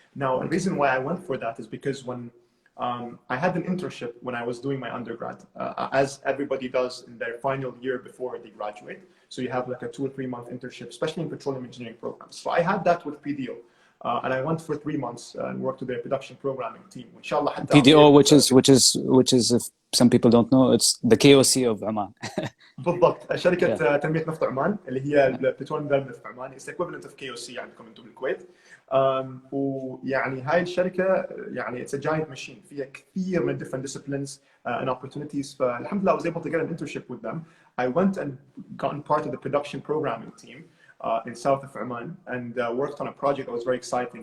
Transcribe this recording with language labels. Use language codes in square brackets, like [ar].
[en] Now, the reason why I went for that is because when I had an internship when I was doing my undergrad, as everybody does in their final year before they graduate. So you have like a 2 or 3 month internship, especially in petroleum engineering programs. So I had that with PDO, and I went for 3 months and worked with their production programming team. [ar] Inshallah, [en] PDO, which is if some people don't know, it's the KOC of Oman. [ar] بالضبط. شركة تنمية نفط عمان اللي هي البترول ديفلوبمنت في عمان. [en] It's the equivalent of KOC [ar] عندكم انتم بالكويت. ويعني هاي الشركة يعني [en] it's a giant machine [ar] فيها كثير من [en] different disciplines and opportunities. [ar] فالحمد لله [en] I was able to get an internship with them. I went and gotten part of the production programming team in south of Oman and worked on a project that was very exciting.